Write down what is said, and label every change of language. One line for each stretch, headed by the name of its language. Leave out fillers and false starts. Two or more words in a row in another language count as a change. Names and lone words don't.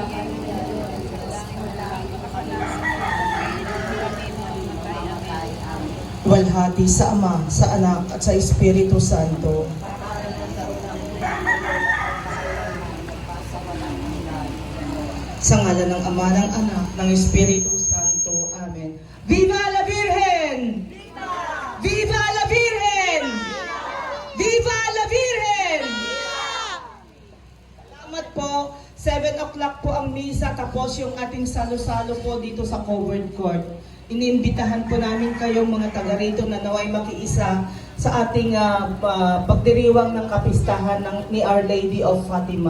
Filipino: Walhati sa Ama, sa Anak at sa Espiritu Santo. Sa ngalan ng Ama, ng Anak, ng Espiritu Santo.
Spanish: Amen. Viva la Virgen! Viva! Viva la Virgen! Viva! Viva la Virgen! Viva!
Filipino: Salamat po. 7 o'clock po ang misa, tapos yung ating salo-salo po dito sa covered court. Iniimbitahan po namin kayong mga taga rito na naway makiisa sa ating pagdiriwang ng kapistahan ni Our Lady of Fatima.